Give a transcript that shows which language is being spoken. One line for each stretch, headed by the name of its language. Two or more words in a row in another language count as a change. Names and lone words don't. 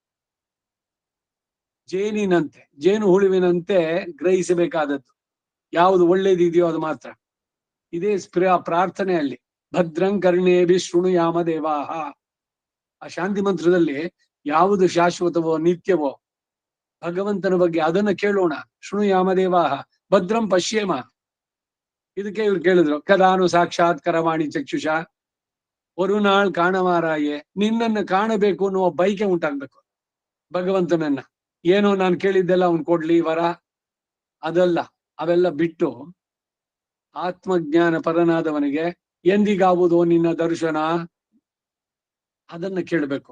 Kannada: ಜೇನಿನಂತೆ, ಜೇನು ಹುಳುವಿನಂತೆ ಗ್ರಹಿಸಬೇಕಾದದ್ದು ಯಾವುದು ಒಳ್ಳೇದಿದೆಯೋ ಅದು ಮಾತ್ರ. ಇದೇ ಪ್ರಾರ್ಥನೆಯಲ್ಲಿ
Sanskrit: ಭದ್ರಂ ಕರ್ಣೇಭಿ ಶೃಣುಯಾಮ ದೇವಾಹ,
Kannada: ಆ ಶಾಂತಿ ಮಂತ್ರದಲ್ಲಿ ಯಾವುದು ಶಾಶ್ವತವೋ ನಿತ್ಯವೋ ಭಗವಂತನ ಬಗ್ಗೆ ಅದನ್ನ ಕೇಳೋಣ.
Sanskrit: ಶೃಣುಯಾಮ ದೇವಾಹ ಭದ್ರಂ ಪಶ್ಯೇಮ.
Kannada: ಇದಕ್ಕೆ ಇವ್ರು ಕೇಳಿದ್ರು,
Sanskrit: ಕದಾನು ಸಾಕ್ಷಾತ್ ಕರವಾಣಿ ಚಕ್ಷುಷ,
Kannada: ಒಂದು ನಾಳ್ ಕಾಣವಾರಾಯೇ. ನಿನ್ನನ್ನ ಕಾಣಬೇಕು ಅನ್ನೋ ಬೈಕೆ ಉಂಟಾಗ್ಬೇಕು ಭಗವಂತನನ್ನ. ಏನೋ ನಾನು ಕೇಳಿದ್ದೆಲ್ಲ ಅವ್ನು ಕೊಡ್ಲಿ ವರ, ಅದಲ್ಲ. ಅವೆಲ್ಲ ಬಿಟ್ಟು ಆತ್ಮಜ್ಞಾನ ಪರನಾದವನಿಗೆ ಎಂದಿಗಾವುದೋ ನಿನ್ನ ದರ್ಶನ, ಅದನ್ನ ಕೇಳಬೇಕು.